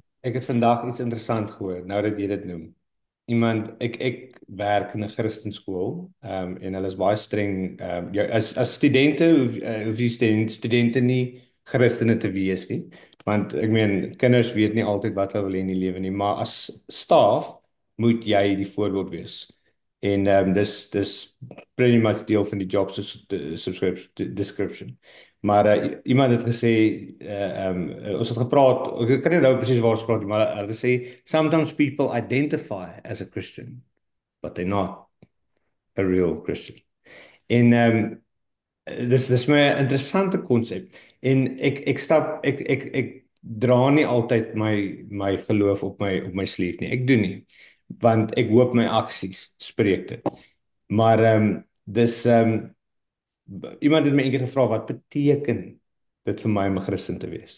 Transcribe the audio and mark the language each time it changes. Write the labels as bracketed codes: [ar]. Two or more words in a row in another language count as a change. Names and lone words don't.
[af] Ek het vandag iets interessant gehoor, nou dat jy dit noem. Ek werk in 'n Christenskool, en hulle is baie streng. As studente hoef die studente nie Christene te wees nie, want ek meen kinders weet nie altyd wat hulle wil hê in die lewe nie, maar as staf moet jy die voorbeeld wees. En dis [en] pretty much [af] deel van die [en] job subscription description. [af] Maar iemand het gesê, ons het gepraat, ek kan nie nou presies waar ons praat nie, maar hulle het gesê [en] sometimes people identify as a Christian, but they're not a real Christian. [af] En dis my interessante konsep. En ek dra nie altyd my geloof op my sleeve nie. Ek doen nie, want ek hoop my aksies spreek dit. Maar iemand het my eendag gevra, wat beteken dit vir my om 'n Christen te wees?